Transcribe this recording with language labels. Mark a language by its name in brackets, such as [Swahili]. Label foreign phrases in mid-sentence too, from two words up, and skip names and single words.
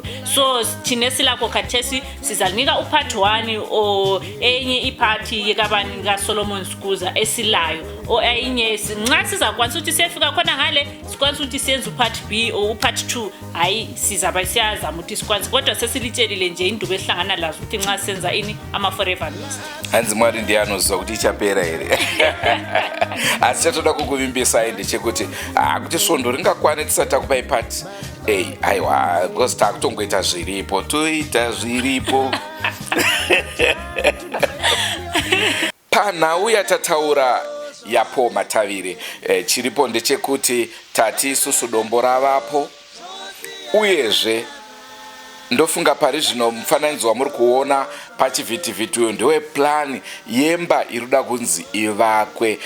[North Ndebele] So thina silapho khathesi sizalinika upart 1 o enye iparty yekabani ka Solomon Skuza esilayo o enye nxa sizakwanisa ukuthi siyafika khona ngale sikwanisa ukuthi siyenze upart B o upart 2 hayi sizaba siyazama ukuthi sikwanisa, kodwa sesilitshelile nje indubo ehlangana lazo ukuthi nxa senza ama Forever Mist. [Shona] Hanzi mwari ndiyanozwa kuti ichapera here. Asichatoda kukuvimbisa ende chekuti kuti svondo ringakwane tisati takupai part A. Aiwa, because takutongoita zviripo, toita zviripo. Panhau yatataura yapo Matavire, chiripo ndechekuti tati isusu dombo ravapo, uyezve ndofunga pari zvino mufananidzo wamuri kuona pachivhitivhiti uyo ndewe plani yemba iruda kunzi ivakwe.